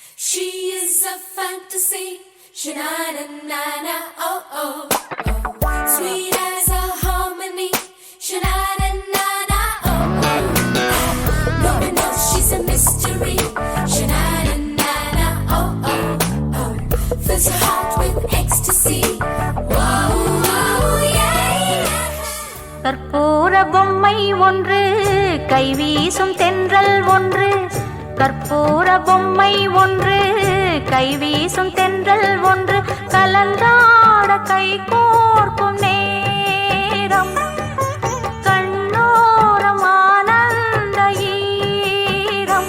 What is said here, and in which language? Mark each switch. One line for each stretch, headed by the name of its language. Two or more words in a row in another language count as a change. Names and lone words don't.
English: She is a fantasy, sha-na-na-na-na, oh, oh, oh. Sweet as a harmony, sha-na-na-na-na, oh, oh. No one knows she's a mystery, sha-na-na-na-na, oh, oh, oh. Fills your heart with ecstasy, whoa, whoa, yeah.
Tamil: கற்பூர பொம்மை ஒன்று, கைவீசும் தென்றல் ஒன்று. கற்பூர பொம்மை ஒன்று, கைவீசும் தென்றல் ஒன்று. கலந்தாட கை கோர்க்கும் நேரம், கண்ணோரம் ஆனந்த ஈரம்.